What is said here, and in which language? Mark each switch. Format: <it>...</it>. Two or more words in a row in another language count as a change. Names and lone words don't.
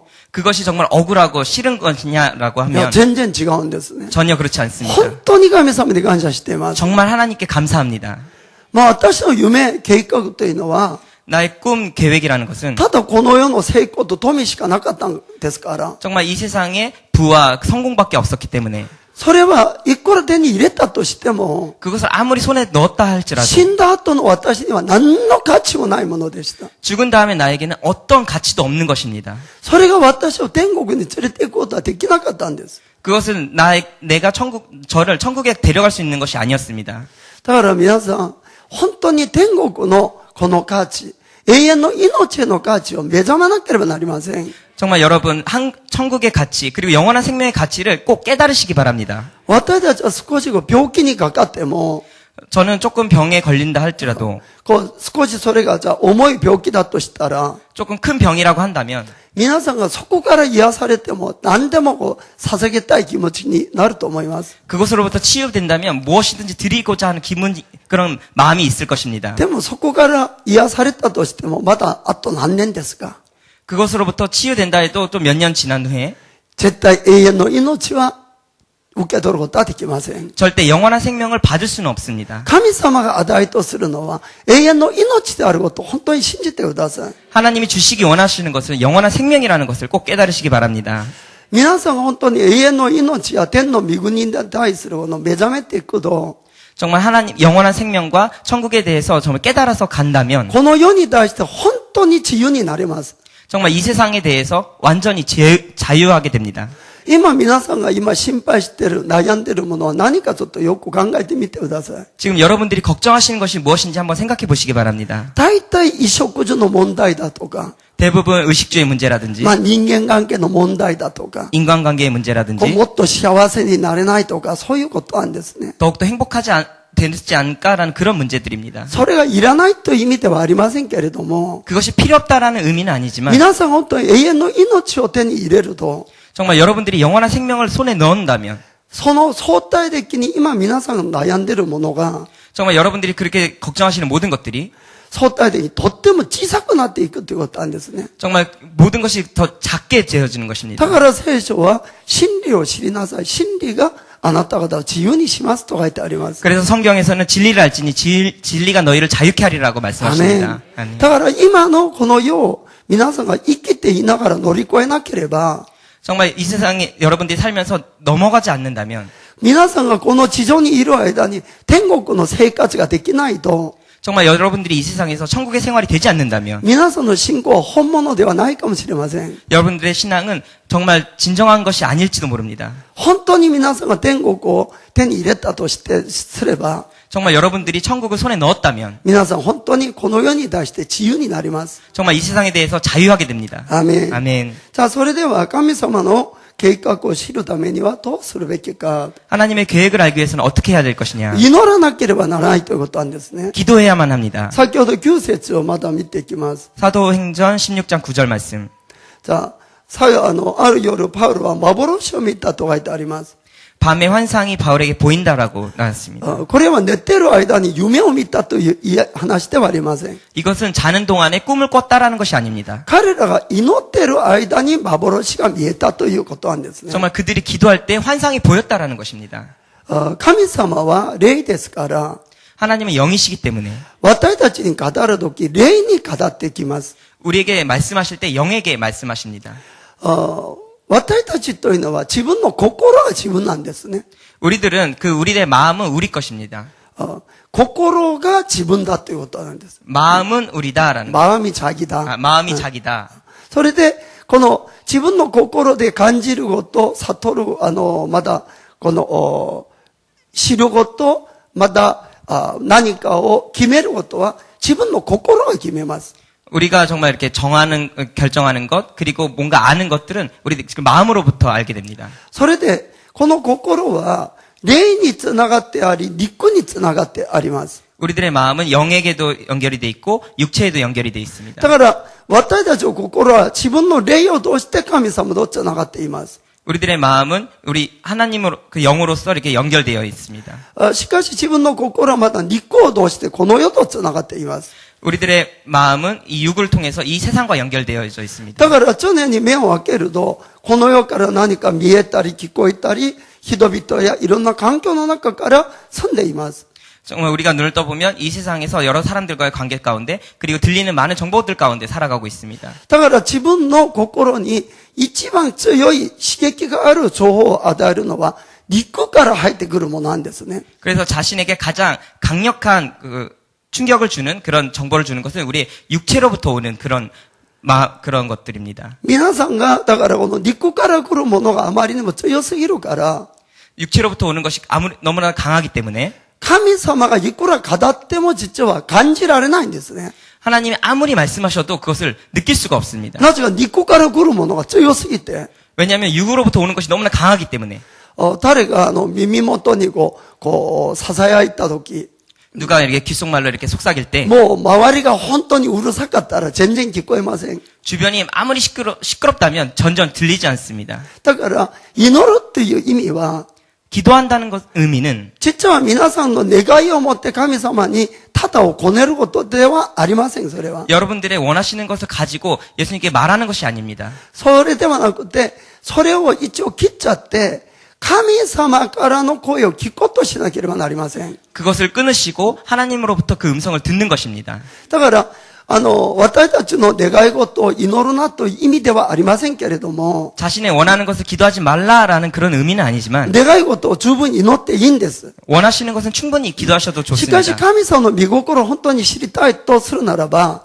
<ko>그것이 정말 억울하고 싫은 것이냐라고</ko> <ja>いや</ja> <ko>하면</ko> <ja>全然違うんですね。</ja> <ko>전혀 그렇지 않습니다.</ko> <ja>本当に神様に感謝しています。</ja> <ko>정말 하나님께 감사합니다.</ko> <ja>私の夢、計画というのは、</ja> <ko>나의 꿈 계획이라는 것은</ko> <ja>ただこの世の成功と富しかなかったんですから、</ja> <ko>정말 이 세상에 부와 성공밖에 없었기 때문에</ko> <ja>それはいくら手に入れたとしても、</ja> <ko>그것을 아무리 손에 넣었다 할지라도</ko> <ja>死んだ後の私には何の価値もないものでした。</ja> <ko>죽은 다음에 나에게는 어떤 가치도 없는 것입니다.</ko> <ja>それが私を天国に連れて行くことはできなかったんです。</ja> <ko>그것은 내가 저를 천국에 데려갈 수 있는 것이 아니었습니다.</ko> <ja>だから皆さん、本当に天国のこの価値、永遠の命への価値を目覚まなければなりません。</ja> <ko>정말 여러분 천국의 가치 그리고 영원한 생명의 가치를 꼭 깨달으시기 바랍니다.</ko> <ja>私たちは少し病気にかかっても、</ja> <ko>저는 조금 병에 걸린다 할지라도</ko> <ja>少しそれがじゃあ重い病気だとしたら、</ja> <ko>조금 큰 병이라고 한다면</ko> <ja>皆さんがそこから癒されても何でも捧げたい気持ちになると思います。</ja> <ko>그것으로부터 치유된다면 무엇이든지 드리고자 하는 그런 마음이 있을 것입니다.</ko> <ja>でもそこから癒されたとしてもまだあと何年ですか？</ja> <ko>그것으로부터 치유된다 해도 또 몇 년 지난 후에</ko> <ja>絶対永遠の命は受け取ることはできません。</ja> <ko>절대 영원한 생명을 받을 수는 없습니다.</ko> <ja>神様が与えとするのは永遠の命であることを本当に信じてください。</ja> <ko>하나님이 주시기 원하시는 것은 영원한 생명이라는 것을 꼭 깨달으시기 바랍니다.</ko> <ja>皆さんが本当に永遠の命や天の御国に対するこの目覚めていくと、</ja> <ko>정말 하나님 영원한 생명과 천국에 대해서 정말 깨달아서 간다면</ko> <ja>この世に対して本当に自由になれます。</ja> <ko>정말 이 세상에 대해서 완전히 자유하게 됩니다.</ko> <ja>今皆さんが今心配している、悩んでいるものは何かちょっとよく考えてみてください。</ja> <ko>지금 여러분들이 걱정하시는 것이 무엇인지 한번 생각해 보시기 바랍니다.</ko> <ja>大体衣食住の問題だとか、</ja> <ko>대부분 의식주의 문제라든지</ko> <ja>人間関係の問題だとか、</ja> <ko>인간관계의 문제라든지</ko> <ja>もっと幸せになれないとか、そういうことなんですね。</ja> <ko>더욱더 행복하지 되지 않을까라는 그런 문제들입니다.</ko> <ja>それがいらないという意味ではありませんけれども、</ja> <ko>그것이 필요 없다라는 의미는 아니지만</ko> <ja>皆さん本当に永遠の命を手に入れると、</ja> <ko>정말 여러분들이 영원한 생명을 손에 넣는다면</ko> <ja>その相対的に今皆さんが悩んでいるものが、</ja> <ko>정말 여러분들이 그렇게 걱정하시는 모든 것들이</ko> <ja>相対的にとっても小さくなっていくということなんですね。</ja> <ko>정말 모든 것이 더 작게 재어지는 것입니다.</ko> <ja>だから聖書は真理を知りなさい。真理があなた方を自由にしますと書いてあります。</ja> <ko>그래서 성경에서는 진리를 알지니 진리가 너희를 자유케 하리라고</ko> <ja>アメン</ja> <ko>말씀하십니다.</ko> <ja>だから今のこの世を皆さんが生きていながら乗り越えなければ、</ja> <ko>정말 이 세상에 여러분들이 살면서 넘어가지 않는다면</ko> <ja>皆さんがこの地上にいる間に天国の生活ができないと、</ja> <ko>정말 여러분들이 이 세상에서 천국의 생활이 되지 않는다면</ko> <ja>皆さんの信仰は本物ではないかもしれません。</ja> <ko>여러분들의 신앙은 정말 진정한 것이 아닐지도 모릅니다.</ko> <ja>本当に皆さんが天国を手に入れたとすれば、</ja> <ko>정말 여러분들이 천국을 손에 넣었다면</ko> <ja>皆さん本当にこの世に対して自由になります。</ja> <ko>정말 이 세상에 대해서 자유하게 됩니다.</ko> <ja>アーメン。</ja> <ko>아멘.</ko> <ja>じゃあそれでは神様の計画を知るためにはどうするべきか。</ja> <ko>하나님의 계획을 알기 위해서는 어떻게 해야 될 것이냐.</ko> <ja>祈らなければならないということなんですね。</ja> <ko>기도해야만 합니다.</ko> <ja>先ほど9節をまた見ていきます。</ja> <ko>사도행전 16장 9절 말씀.</ko> <ja>じゃあ、ある夜パウロは幻を見たと書いてあります。</ja> <ko>밤의 환상이 바울에게 보인다라고 나왔습니다.</ko> <ja>これは寝てる間に夢を見たという話ではありません。</ja> <ko>이것은 자는 동안에 꿈을 꿨다라는 것이 아닙니다.</ko> <ja>彼らが祈ってる間に幻が見えたということなんですね。</ja> <ko>정말 그들이 기도할 때 환상이 보였다라는 것입니다.</ko> <ja>神様は霊ですから、</ja> <ko>하나님은 영이시기 때문에</ko> <ja>私たちに語るとき、霊に語ってきます。</ja> <ko>우리에게 말씀하실 때 영에게 말씀하십니다.</ko> <ja>私たちというのは自分の心が自分なんですね。</ja> <ko>우리들은 우리의 마음은 우리 것입니다.</ko> <ja>心が自分だということなんです。</ja> <ko>마음은 우리다라는 거. 마음이 자기다. 마음이 자기다.</ko> <ja>それで、この自分の心で感じること、悟る、まだ、知ること、また、何かを決めることは自分の心が決めます。</ja> <ko>우리가 정말 이렇게 결정하는 것, 그리고 뭔가 아는 것들은 우리 마음으로부터 알게 됩니다.</ko> <ja>それで、この心は、霊につながってあり、肉につながってあります。</ja> <ko>우리들의 마음은 영에게도 연결이 돼 있고 육체에도 연결이 돼 있습니다.</ko> <ja>だから、私たちの心は自分の霊を通して神様とつながっています。</ja> <ko>우리들의 마음은 우리 하나님으로 그 영으로서 이렇게 연결되어 있습니다.</ko> <ja>しかし自分の心はまた肉を通してこの世とつながっています。</ja> <ko>우리들의 마음은 이 육을 통해서 이 세상과 연결되어져 있습니다.</ko> <ja>だから常に目を開けると、この世から何か見えたり聞こえたり、人々やいろんな環境の中から住んでいます。</ja> <ko>정말 우리가 눈을 떠보면 이 세상에서 여러 사람들과의 관계 가운데 그리고 들리는 많은 정보들 가운데 살아가고 있습니다.</ko> <ja>だから自分の心に一番強い刺激がある情報を与えるのは肉から入ってくるものなんですね。</ja> <ko>그래서 자신에게 가장 강력한 충격을 주는 그런 정보를 주는 것은 우리의 육체로부터 오는 그런 것들입니다.</ko> <ja>皆さんが、だからこの肉から来るものがあまりにも強すぎるから、</ja> <ko>육체로부터 오는 것이 너무나 강하기 때문에</ko> <ja>神様がいくら語っても実は感じられないんですね。</ja> <ko>하나님이 아무리 말씀하셔도 그것을 느낄 수가 없습니다.</ko> <ja>なぜか肉から来るものが強すぎて、</ja> <ko>왜냐하면 육으로부터 오는 것이 너무나 강하기 때문에</ko> <ja>誰が耳元に囁いたとき、</ja> <ko>누가 이렇게 귓속말로 이렇게 속삭일 때</ko> <ja>もう周りが本当にうるさかったら全然聞こえません。</ja> <ko>주변이 아무리 시끄럽다면 전전 들리지 않습니다.</ko> <ja>だから、祈るっていう意味は、</ja> <ko>기도한다는 것 의미는</ko> <ja>実は皆さんの願いを持って神様に盾をこねることではありません、それは。</ja> <ko>여러분들의 원하시는 것을 가지고 예수님께 말하는 것이 아닙니다.</ko> <ja>それではなくて、それを一応切っちゃって、神様からの声を聞くことしなければなりません。</ja> <ko>그것을 끊으시고 하나님으로부터 그 음성을 듣는 것입니다.</ko> <ja>だから、私たちの願い事を祈るなという意味ではありませんけれども、</ja> <ko>자신의 원하는 것을 기도하지 말라라는 그런 의미는 아니지만</ko> <ja>願い事を十分に祈っていいんです。</ja> <ko>원하시는 것은 충분히 기도하셔도</ko> <ja>しかし</ja> <ko>좋습니다.</ko> <ja>神様の御心を本当に知りたいとするならば、</ja>